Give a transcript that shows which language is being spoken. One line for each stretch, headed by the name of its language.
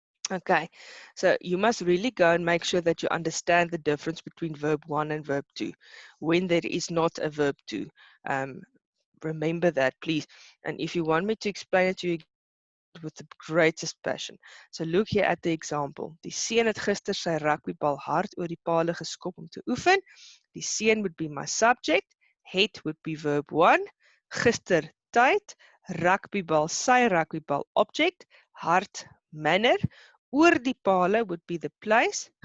English: Okay, so you must really go and make sure that you understand the difference between verb 1 and verb 2. When there is not a verb 2, remember that, please. And if you want me to explain it to you with the greatest passion. So look here at the example.
Afrikaans: Die seun het gister sy rugbybal hard oor die palle geskop om te oefen.
English: Die seun would be my subject. Het would be verb 1. Gister tyd. Rugbybal, sy rugbybal object. Hard manner.
Afrikaans: Oor die pale
English: would be the place.